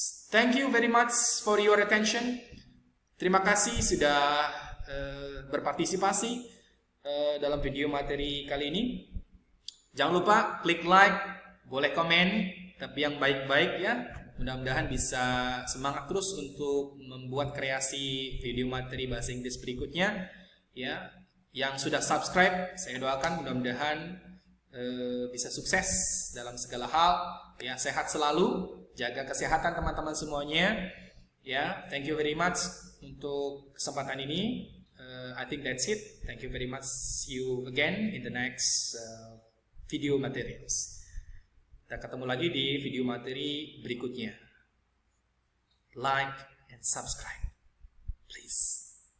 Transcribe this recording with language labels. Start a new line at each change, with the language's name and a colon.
English: Thank you very much for your attention.
Indonesian: Terima kasih sudah berpartisipasi dalam video materi kali ini. Jangan lupa klik like, boleh komen, tapi yang baik-baik ya. Mudah-mudahan bisa semangat terus untuk membuat kreasi video materi bahasa Inggris berikutnya. Ya, yang sudah subscribe, saya doakan mudah-mudahan bisa sukses dalam segala hal, ya, sehat selalu, jaga kesehatan teman-teman semuanya, ya.
English: Thank you very much
Indonesian: untuk kesempatan ini.
English: I think that's it. Thank you very much. See you again in the next video materials.
Indonesian: Kita ketemu lagi di video materi berikutnya.
English: Like and subscribe, please.